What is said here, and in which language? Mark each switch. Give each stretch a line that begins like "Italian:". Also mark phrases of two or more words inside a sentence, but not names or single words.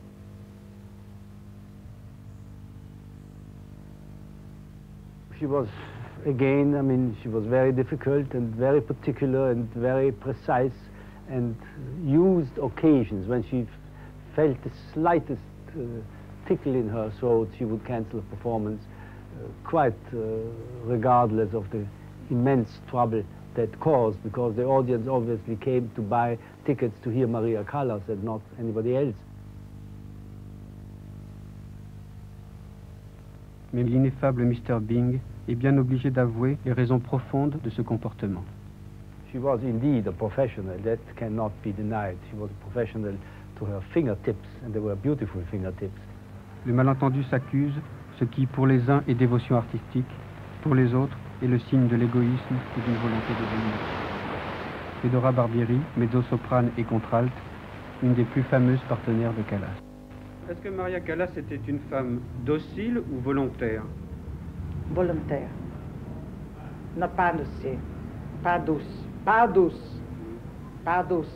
English: She was, again, I mean, she was very difficult and very particular and very precise and used occasions when she felt the slightest tickle in her throat, she would cancel a performance quite regardless of the immense trouble that caused, because the audience obviously came to buy tickets to hear Maria Callas and not anybody else.
French: Mais l'ineffable Mr. Bing est bien obligé d'avouer les raisons profondes de ce comportement.
English: She was indeed a professional, that cannot be denied. She was a professional to her fingertips, and they were beautiful fingertips.
French: Le malentendu s'accuse, ce qui pour les uns est dévotion artistique, pour les autres est le signe de l'égoïsme et d'une volonté de domination. Fedora Barbieri, mezzo-soprane et contralte, une des plus fameuses partenaires de Callas. Est-ce que Maria Callas était une femme docile ou volontaire? Volontaire. Non, pas docile. Pas douce. Pas douce. Pas douce.